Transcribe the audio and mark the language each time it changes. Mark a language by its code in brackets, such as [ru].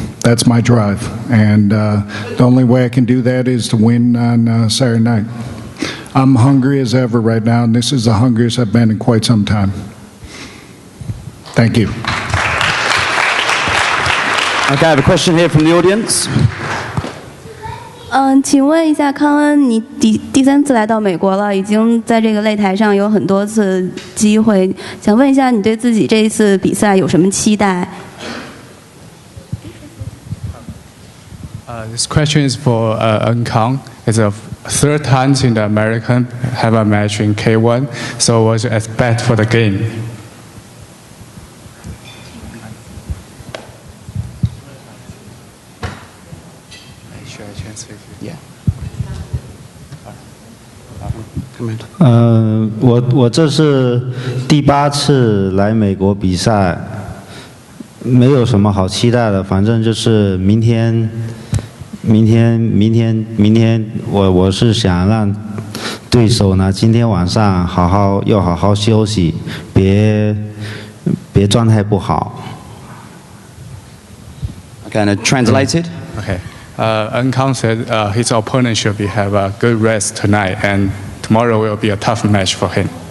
[en] That's my drive, and the only way I can do that is to win on Saturday night. I'm hungry as ever right now, and this is the hungriest I've been in quite some time. Thank you. Okay, I have a question here from the audience. [zh] 请问一下，康恩，你第三次来到美国了，已经在这个擂台上有很多次机会，想问一下，你对自己这一次比赛有什么期待？ [en] This question is for Kang. It's the third time in the American have a match in K1. So what you expect for the game? Yeah. [zh] 我这是第8次来美国比赛，没有什么好期待的，反正就是明天，我是想让对手呢，今天晚上好好休息，别状态不好。 [en] Okay, and translated. Okay. Kang said his opponent should have a good rest tonight, and tomorrow will be a tough match for him.